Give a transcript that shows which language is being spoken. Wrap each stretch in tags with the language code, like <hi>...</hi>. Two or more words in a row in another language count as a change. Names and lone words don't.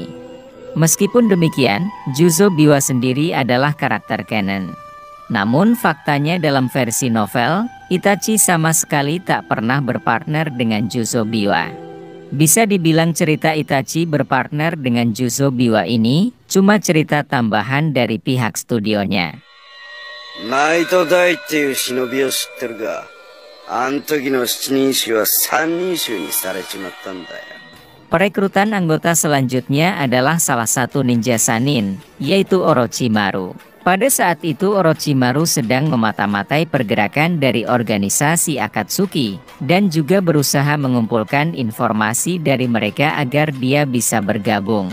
<id>Meskipun demikian, Juzo Biwa sendiri adalah karakter canon. Namun faktanya dalam versi novel, Itachi sama sekali tak pernah berpartner dengan Juzo Biwa. Bisa dibilang cerita Itachi berpartner dengan Juzo Biwa ini cuma cerita tambahan dari pihak studionya.</id> <ja>Maito Dai っていう忍びを知ってるが、あん時の7人衆は3人衆にされちまったんだよ。</ja> <id>Perekrutan anggota selanjutnya adalah salah satu ninja Sannin, yaitu Orochimaru. Pada saat itu Orochimaru sedang memata-matai pergerakan dari organisasi Akatsuki dan juga berusaha mengumpulkan informasi dari mereka agar dia bisa bergabung.</id>